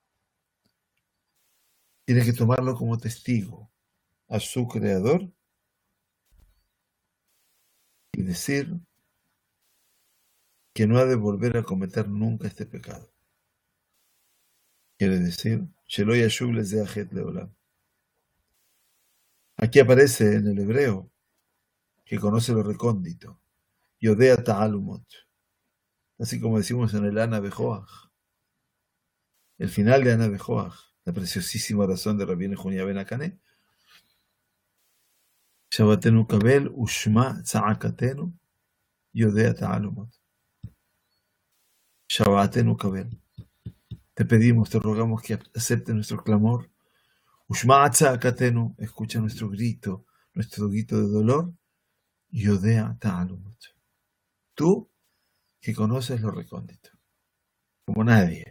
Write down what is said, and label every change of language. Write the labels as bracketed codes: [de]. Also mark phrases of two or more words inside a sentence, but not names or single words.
[es] Tiene que tomarlo como testigo a su creador y decir que no ha de volver a cometer nunca este pecado. Quiere decir, [he] שלא ישוב לזה החטא לעולם. [es] Aquí aparece en el hebreo que conoce lo recóndito. [he] יודע תעלומות. [es] Así como decimos en el Ana Bejoach. El final de Ana Bejoach, la preciosísima oración de Rabbi Nehunia ben Akané. [he] שוועתנו קבל ושמע צעקתנו יודע תעלומות. שוועתנו קבל. [es] Te pedimos, te rogamos que acepte nuestro clamor. [he] ושמע צעקתנו, [es] escucha nuestro grito de dolor. [he] יודע תעלומות. [es] Tú que conoces lo recóndito, como nadie.